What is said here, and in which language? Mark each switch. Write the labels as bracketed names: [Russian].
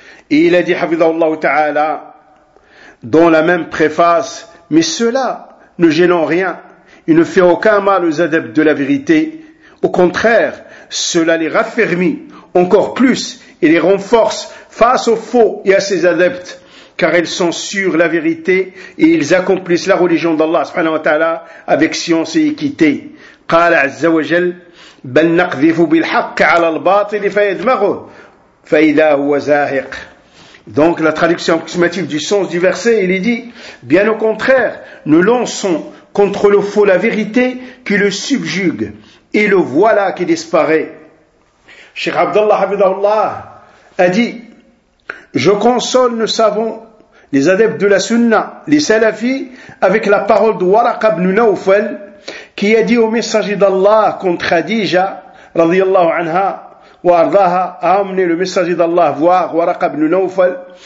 [French] Et il a dit, hafidhahullah ta'ala, dans la même préface, mais cela ne gêne en rien, il ne fait aucun mal aux adeptes de la vérité. Au contraire, cela les raffermit encore plus et les renforce face aux faux et à ses adeptes, car ils sont sur la vérité et ils accomplissent la religion d'Allah subhanahu wa ta'ala avec science et équité. [Arabic] قال عز وجل بل نقذف بالحق على الباطل فيدمغه فإذا هو زاهق. [French] Donc la traduction approximative du sens du verset, il est dit, bien au contraire, nous lançons contre le faux la vérité qui le subjugue, et le voilà qui disparaît. Cheikh Abdullah Habibullah a dit, je console, nous savons, les adeptes de la sunna, les salafis, avec la parole de Waraq ibn Nawfal, qui a dit au messager d'Allah contre Khadija, radiyallahu anha, Waraqa a amené le messager d'Allah voir Waraqa ibn Nawfal,